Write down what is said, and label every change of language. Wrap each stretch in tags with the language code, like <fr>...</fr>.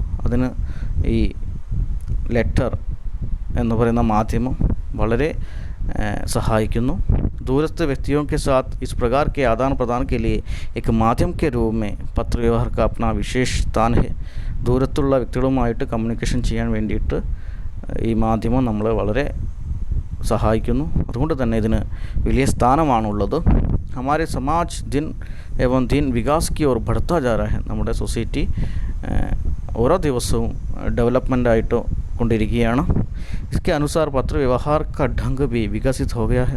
<ml>അതിന് ഈ ലെറ്റർ എന്ന് പറയുന്ന മാധ്യമം വളരെ സഹായിക്കുന്നു.</ml> <hi>दूरस्थ व्यक्तियों के साथ इस प्रकार के आदान प्रदान के लिए एक माध्यम के रूप में पत्र व्यवहार का अपना विशेष स्थान है.</hi> <ml>ദൂരത്തുള്ള വ്യക്തികളുമായിട്ട് കമ്മ്യൂണിക്കേഷൻ ചെയ്യാൻ വേണ്ടിയിട്ട് ഈ മാധ്യമം നമ്മളെ വളരെ സഹായിക്കുന്നു. അതുകൊണ്ട് തന്നെ ഇതിന് വലിയ സ്ഥാനമാണുള്ളത്.</ml> <hi>हमारे समाज दिन एवं दिन विकास की ओर बढ़ता जा रहा है.</hi> <ml>നമ്മുടെ സൊസൈറ്റി ഓരോ ദിവസവും ഡെവലപ്മെൻ്റ് ആയിട്ട് കൊണ്ടിരിക്കുകയാണ്.</ml> <hi>इसके अनुसार पत्र व्यवहार का ढंग भी विकसित हो गया है.</hi>